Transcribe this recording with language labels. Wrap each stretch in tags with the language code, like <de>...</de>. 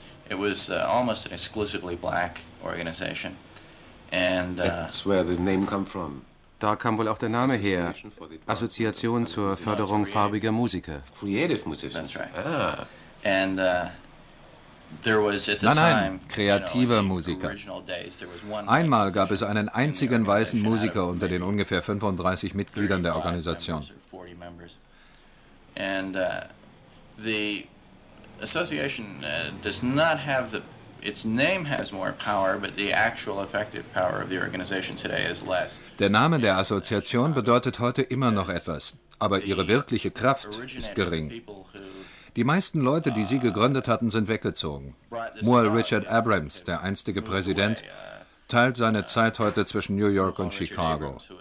<en>It was almost an exclusively black organization. And, That's where the name come from.</en> <de>Da kam wohl auch der Name her, Assoziation zur Förderung farbiger Musiker.</de> <en>Creative musicians. That's right. Ah. And, there was at the</en> <de>nein, nein, kreativer Musiker. Einmal gab es einen einzigen weißen Musiker unter den ungefähr 35 Mitgliedern der Organisation.</de> <en>And the association does not have the its name has more power, but the actual effective power of the organization today is less.</en> <de>Der Name der Assoziation bedeutet heute immer noch etwas, aber ihre wirkliche Kraft ist gering. Die meisten Leute, die sie gegründet hatten, sind weggezogen. Moore Richard Abrams, der einstige Präsident, teilt seine Zeit heute zwischen New York und Chicago.</de>